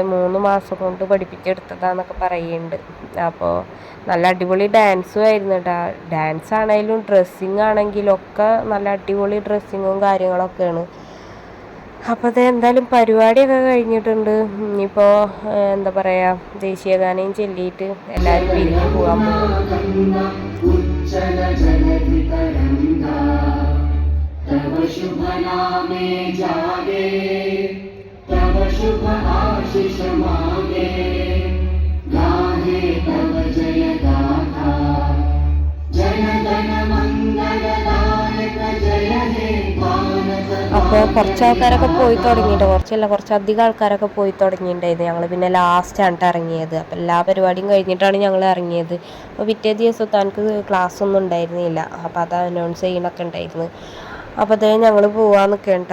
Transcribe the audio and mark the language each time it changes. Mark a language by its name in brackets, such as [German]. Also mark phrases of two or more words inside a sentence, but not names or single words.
[Malayalam] 3 മാസം കൊണ്ട് പഠിപ്പിച്ചെടുത്തതാന്നൊക്കെ പറയുന്നുണ്ട്. അപ്പോൾ നല്ല അടിപൊളി ഡാൻസും ആയിരുന്നു കേട്ടോ. ഡാൻസ് ആണെങ്കിലും ഡ്രസ്സിങ് ആണെങ്കിലും ഒക്കെ നല്ല അടിപൊളി ഡ്രസ്സിങ്ങും കാര്യങ്ങളൊക്കെയാണ്. അപ്പോൾ എന്തായാലും പരിപാടിയൊക്കെ കഴിഞ്ഞിട്ടുണ്ട്. ഇനിയിപ്പോൾ എന്താ പറയുക, ദേശീയഗാനം ചൊല്ലിയിട്ട് എല്ലാവരും പിരിഞ്ഞു പോകാൻ പോകും. [Bangla] শুভ আশিস মাগে গাহে তব জয় গাথা জন গণ মঙ্গলদায়ক জয় হে মানস. [Malayalam] അപ്പോൾ കുറച്ച് ആൾക്കാരൊക്കെ പോയി തുടങ്ങിയിട്ട്, കുറച്ചധികം ആൾക്കാരൊക്കെ പോയി തുടങ്ങിയിട്ടുണ്ടായിരുന്നു. ഞങ്ങൾ പിന്നെ ലാസ്റ്റാണ് ഇറങ്ങിയത്. അപ്പോൾ എല്ലാ പരിപാടിയും കഴിഞ്ഞിട്ടാണ് ഞങ്ങൾ ഇറങ്ങിയത്. അപ്പോൾ പിറ്റേ ദിവസം തനിക്ക് ക്ലാസ് ഒന്നും ഉണ്ടായിരുന്നില്ല. അപ്പോൾ അത് അനൗൺസ് ചെയ്യണമൊക്കെ ഉണ്ടായിരുന്നു. അപ്പോൾ ഞങ്ങൾ പോകാൻ നിൽക്കേണ്ട.